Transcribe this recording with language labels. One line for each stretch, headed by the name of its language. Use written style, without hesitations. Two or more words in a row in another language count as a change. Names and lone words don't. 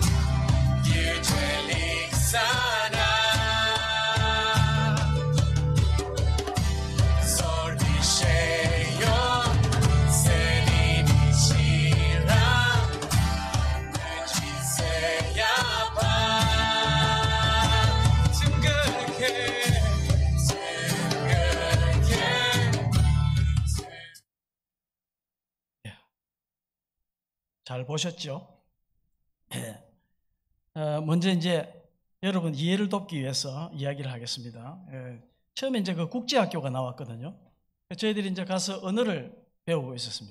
Turkish: yücelik sana. Zor bir şey yok senin için Rab. Mucize yapar. Tüm görkem, tüm görkem.
Korean: 잘 보셨죠? 먼저 이제 여러분 이해를 돕기 위해서 이야기를 하겠습니다. 처음에 이제 그 국제학교가 나왔거든요. 저희들이 이제 가서 언어를 배우고 있었습니다.